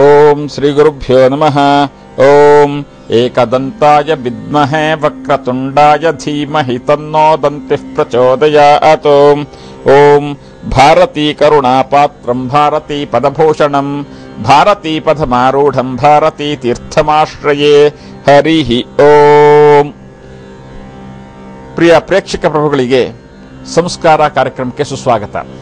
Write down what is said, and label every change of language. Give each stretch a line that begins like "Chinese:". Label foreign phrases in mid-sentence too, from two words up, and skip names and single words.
Sanskrit: ಓಂ ಶ್ರೀ ಗುರುಭ್ಯೋ ನಮಃ. ಓಂ ಏಕದಂತಾಯ ವಿದ್ಮಹೇ ವಕ್ರತುಂಡಾಯ ಧೀಮಹಿ ತನ್ನೋ ದಂತಿಃ ಪ್ರಚೋದಯಾತ್. ಓಂ ಭಾರತೀ ಕರುಣಾಪಾತ್ರಂ ಭಾರತೀ ಪದಭೂಷಣಂ ಭಾರತೀ ಪದಮಾರೂಢಂ ಭಾರತೀ ತೀರ್ಥಮಾಶ್ರಯೇ. ಹರಿ ಓಂ.
Kannada: ಪ್ರಿಯ ಪ್ರೇಕ್ಷಕ ಪ್ರಭುಗಳಿಗೆ ಸಂಸ್ಕಾರ ಕಾರ್ಯಕ್ರಮಕ್ಕೆ ಸುಸ್ವಾಗತ.